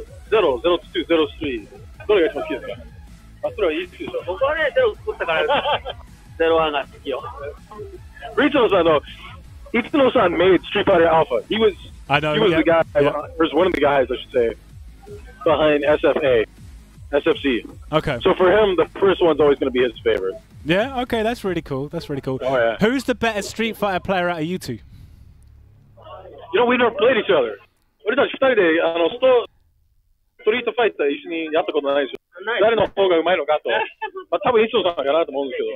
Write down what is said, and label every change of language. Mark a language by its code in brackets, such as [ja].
[ja] 0-0-0-2-0-3どれが一番好きですか？あ、それはいいですよ。僕はね、ゼロ作ったから01が好きよ。 [en] Ritsuno-san, though, Itsuno-san made Street Fighter Alpha. He was the guy, or was one of the guys, I should say, behind SFC. Okay. So for him, the first one's always going to be his favorite. Yeah, okay, that's really cool. That's really cool. Oh, yeah. Who's the better Street Fighter player out of you two? You know, we never played each other. [ja] 俺たち二人でストリートファイター一緒にやったことないですよ。誰の方が上手いのかと。まあ多分磯野さんかなと思うんですけど。